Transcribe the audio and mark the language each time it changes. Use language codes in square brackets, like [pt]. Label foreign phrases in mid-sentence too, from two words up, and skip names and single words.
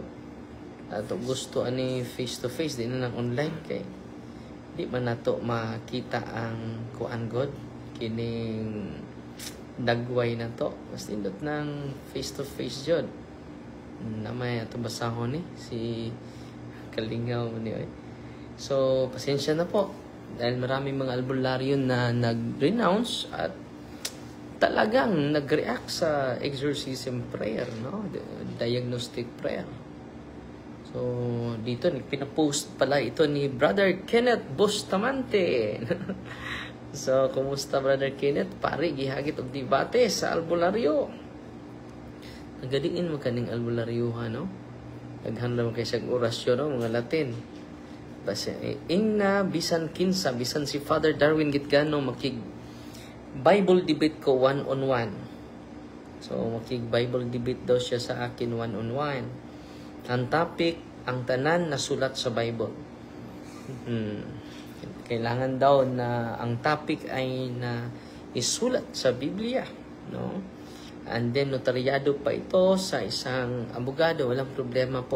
[ceb] Ato gusto ani [en] face to face [ceb] din na online kay di man nato makita ang kuan god kining dagway na to. Mas indot ng [en] face to face [ceb] jud. Namay ato basahon ni si Kalingaw ni oy. So, [tl] pasensya na po dahil maraming mga albularyo na nag-renounce at talagang nag-react sa [en] exorcism prayer, [tl] no? [en] Diagnostic prayer. [tl] So, dito pinapost pala ito ni Brother Kenneth Bustamante. [ceb] So, kumusta Brother Kenneth? Pare, gihagit og debate sa albularyo. Nagadiin mo kaning albularyo, no? Naghandla mo kay siyang orasyon, no? Mga Latin. Basta, ingna, bisan kinsa, bisan si Father Darwin Gitgano, makig [en] Bible debate [ceb] ko [en] one-on-one. [ceb] So, [tl] makig [en] Bible debate [tl] daw siya sa akin [en] one-on-one. [ceb] Ang topic, ang tanan na sulat sa Bible. [tl] Kailangan daw na ang topic ay na isulat sa Biblia, no? And then notaryado pa ito sa isang abogado, walang problema po.